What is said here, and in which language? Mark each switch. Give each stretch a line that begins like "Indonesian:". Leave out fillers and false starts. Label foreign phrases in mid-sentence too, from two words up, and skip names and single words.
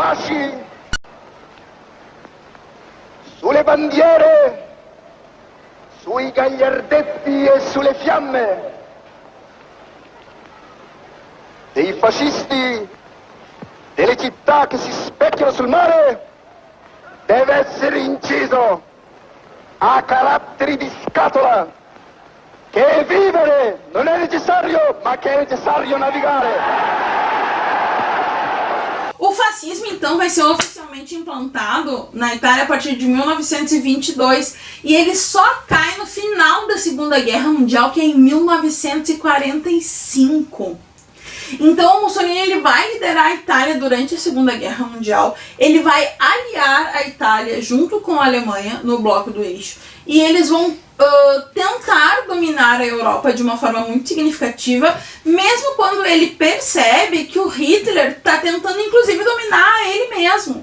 Italian: Fasci sulle bandiere, sui gagliardetti e sulle fiamme dei fascisti delle città che si specchiano sul mare deve essere inciso a caratteri di scatola che vivere non è necessario, ma che è necessario navigare.
Portuguese: O fascismo, então, vai ser oficialmente implantado na Itália a partir de 1922 e ele só cai no final da Segunda Guerra Mundial, que é em 1945. Então o Mussolini ele vai liderar a Itália durante a Segunda Guerra Mundial, ele vai aliar a Itália junto com a Alemanha no bloco do eixo e eles vão tentar dominar a Europa de uma forma muito significativa, mesmo quando ele percebe que o Hitler está tentando inclusive dominar ele mesmo.